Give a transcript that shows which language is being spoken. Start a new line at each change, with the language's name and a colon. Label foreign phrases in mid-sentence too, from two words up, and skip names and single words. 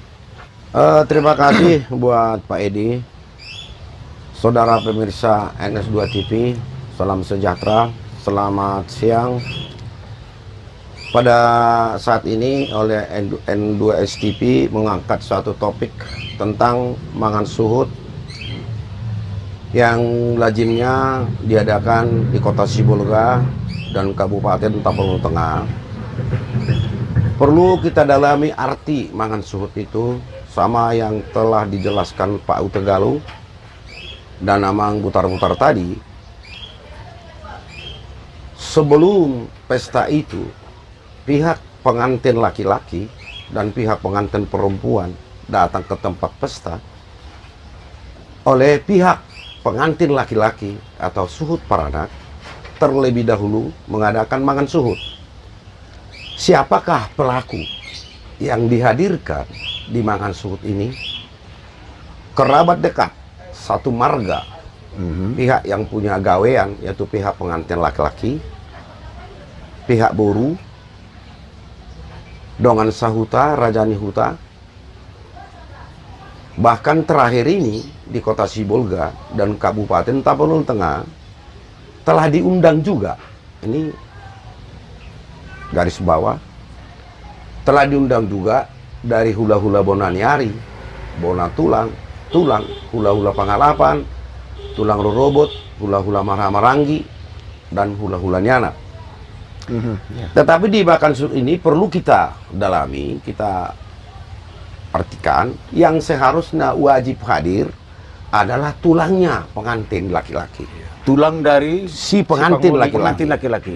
Indonesian: Terima kasih buat Pak Edi, saudara pemirsa NS2 TV, salam sejahtera, selamat siang. Pada saat ini oleh N2S TV mengangkat suatu topik tentang mangan suhut yang lazimnya diadakan di Kota Sibolga dan Kabupaten Tapanuli Tengah. Perlu kita dalami arti mangan suhut itu sama yang telah dijelaskan Pak Utegalu dan Amang Butar-Butar tadi. Sebelum pesta itu, pihak pengantin laki-laki dan pihak pengantin perempuan datang ke tempat pesta. Oleh pihak pengantin laki-laki atau
Batak Toba: suhut paranak
Indonesian: terlebih dahulu mengadakan mangan suhut. Siapakah pelaku yang dihadirkan di mangan suhut ini? Kerabat dekat, satu marga, pihak yang punya gawean, yaitu pihak pengantin laki-laki, pihak boru,
Batak Toba: Dongan Sahuta, Rajani Huta.
Indonesian: Bahkan terakhir ini di Kota Sibolga dan Kabupaten Tapanuli Tengah telah diundang juga. Ini garis bawah. Telah diundang juga dari hula-hula Bonaniari, Bona Tulang, hula-hula Pangalapan, Tulang Rorobot, hula-hula Maranggi, dan hula-hula Nyana. Tetapi di makan suhut ini perlu kita dalami, kita artikan, yang seharusnya wajib hadir adalah tulangnya pengantin laki-laki. Tulang dari Si pengantin laki-laki.